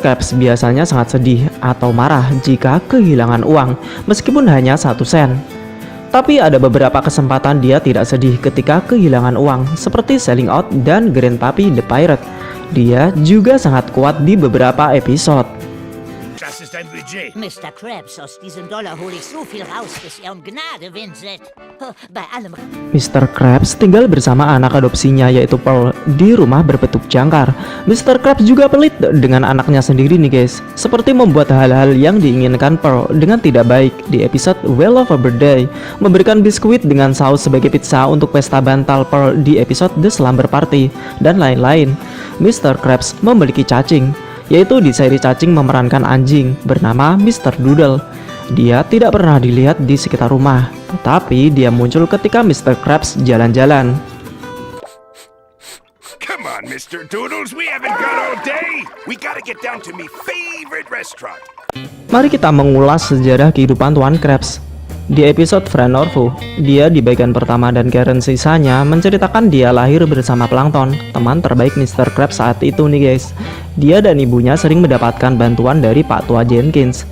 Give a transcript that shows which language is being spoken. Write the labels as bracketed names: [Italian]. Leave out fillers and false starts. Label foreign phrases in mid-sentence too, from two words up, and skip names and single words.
[Indonesian] Krabs biasanya sangat sedih atau marah jika kehilangan uang, meskipun hanya 1 sen. Tapi ada beberapa kesempatan dia tidak sedih ketika kehilangan uang, seperti Selling Out dan Grandpappy the Pirate. Dia juga sangat kuat di beberapa episode. [German] Das ist ein Budget. Mr. Krabs, aus diesem Dollar hole ich so viel raus, bis er um Gnade winselt. Bei allem... [Indonesian] Mr. Krabs tinggal bersama anak adopsinya yaitu Pearl di rumah berbentuk jangkar. Mr. Krabs juga pelit dengan anaknya sendiri nih guys, seperti membuat hal-hal yang diinginkan Pearl dengan tidak baik di episode Well of a Birthday, memberikan biskuit dengan saus sebagai pizza untuk pesta bantal Pearl di episode The Slumber Party, dan lain-lain. Mr. Krabs memiliki cacing, yaitu di seri cacing memerankan anjing bernama Mr. Doodle. Dia tidak pernah dilihat di sekitar rumah, tetapi dia muncul ketika Mr. Krabs jalan-jalan. [English] Come on, Mr. Doodles, we haven't got all day. We gotta get down to me favorite restaurant. [Indonesian] Mari kita mengulas sejarah kehidupan Tuan Krabs. Di episode Friend or Foe, dia di bagian pertama dan Karen sisanya menceritakan dia lahir bersama Plankton, teman terbaik Mr. Krabs saat itu nih guys. Dia dan ibunya sering mendapatkan bantuan dari Pak Tua Jenkins.